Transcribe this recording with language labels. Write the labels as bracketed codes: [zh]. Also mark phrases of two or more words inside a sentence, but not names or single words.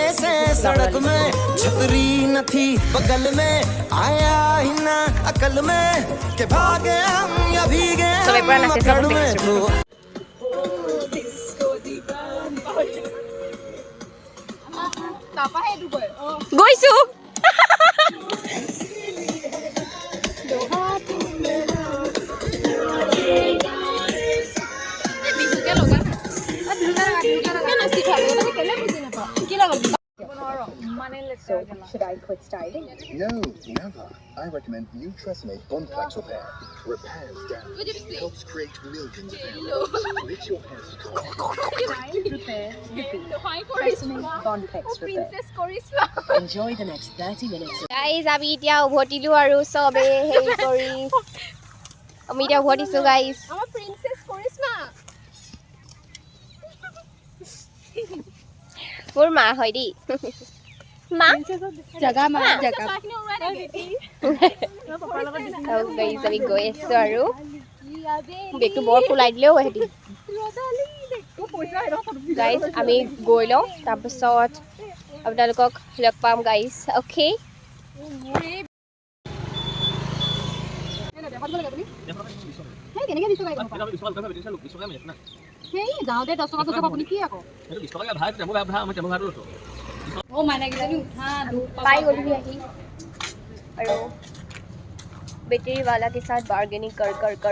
[hi] छतरी न थी बगल में आया ही ना अकल में के भागे हम या भीगे [as] চবে পুৰা নাচিছো গৈছো [en] So, should I quit styling? No, never. I recommend new Assamese Bonflex repair. Repairs damage, helps create millions of hairs, makes your hair strong. Enjoy the next 30 minutes. [as] গাইজ আমি এতিয়া উভতিলো আৰু চবে হেৰি কৰি আমি এতিয়া উভতিছো গাইজ আমাৰ প্ৰিন্সেছ কৰিশ্মা মোৰ মা হয় দেই মা জাগা মা জাগা গাইজ আমি গৈ আছো আৰু বেগটো বৰ ফুলাই দিলেও হেঁতি গাইজ আমি গৈ লওঁ তাৰপিছত আপোনালোকক লগ পাম গাইজ অ'কে [hi] पाई गली आही और बेटरी वाला के साथ बार्गेनिंग कर कर कर